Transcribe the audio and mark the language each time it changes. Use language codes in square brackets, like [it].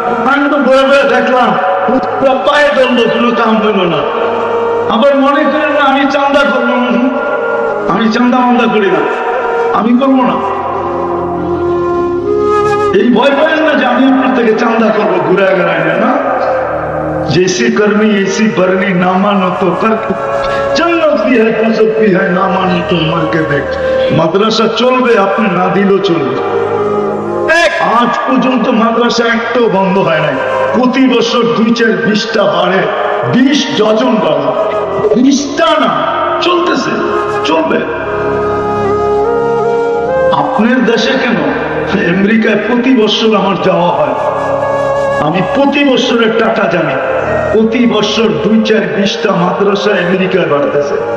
[bn] আমি তো বয়ে বয়ে দেখলাম পায়ে ধরলো, কোনো কাম হইল না। আবার মনে করেন না আমি চান্দা করবো না, আমি চান্দা মান্দা করি না, আমি করবো না, এই ভয় পায় না যে আমি আপনার থেকে চান্দা করবো ঘুরে গেড়ায় না। [hi] जैसी करनी ऐसी भरनी, ना मानो तो कर, जन्नत भी है गजब भी है, ना मानो तो मर के देख। [bn] মাদ্রাসা চলবে, আপনি না দিলেও চলবে। আজ পর্যন্ত মাদ্রাসা একটাও বন্ধ হয় নাই। প্রতি বছর 2-4-20টা বাড়ে, 20 ডজন বাড়ে, 20টা না, চলতেছে, চলবে। আপনার দেশে কেন? আমেরিকায় প্রতি বছর আমার যাওয়া হয়, আমি প্রতি বছরের টাকা জানি, প্রতি বছর 2-4-20টা মাদ্রাসা আমেরিকায় বাড়তেছে।